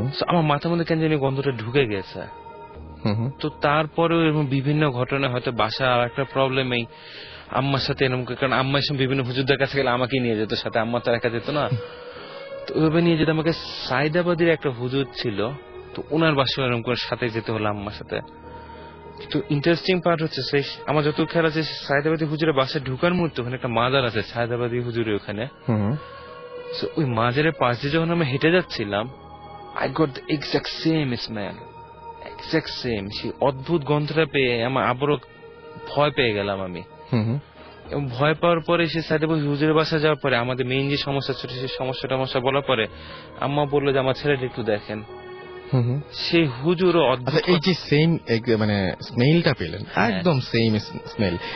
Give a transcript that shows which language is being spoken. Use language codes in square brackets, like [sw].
[bn] আমার মাথার মধ্যে কেন জানি গন্ধটা ঢুকে গেছে। তো তারপরেও এরকম বিভিন্ন ঘটনা, হয়তো বাসা আর একটা প্রবলেম, এই আম্মার সাথে এরকম, কারণ আম্মা এসব বিভিন্ন হুজুরদের কাছে গেলে আমাকেই নিয়ে যেত সাথে, আম্মা তো একা যেত না। তো ওইভাবে নিয়ে যেত আমাকে। সাইদাবাদের একটা হুজুর ছিল, তো ওনার বাসায় এরকম করে সাথে যেতে হলো আম্মার সাথে। তো ইন্টারেস্টিং পার্ট হচ্ছে, সেই আমার যত খেয়াল আছে, সাইদাবাদী হুজুরের বাসায় ঢুকার মুহূর্তে ওখানে একটা মাজার আছে, সাইদাবাদী হুজুরের ওখানে। ওই মাজারের পাশে যখন আমি হেঁটে যাচ্ছিলাম, [en] I got the exact same smell, exact same. [bn] সেই অদ্ভুত গন্ধটা পেয়ে আমার আবারও ভয় পেয়ে গেলাম আমি। এবং ভয় পাওয়ার পরে সে সাইদাবাদী হুজুরের বাসা যাওয়ার পরে আমাদের মেইন যে সমস্যা ছিল, সেই সমস্যাটা বলার পরে আম্মা বললো যে আমার ছেলেটা একটু দেখেন। সেই হুজুরও অদ্ভুত। এই যে সেম মানে স্মেলটা পেলেন, একদম সেম স্মেল।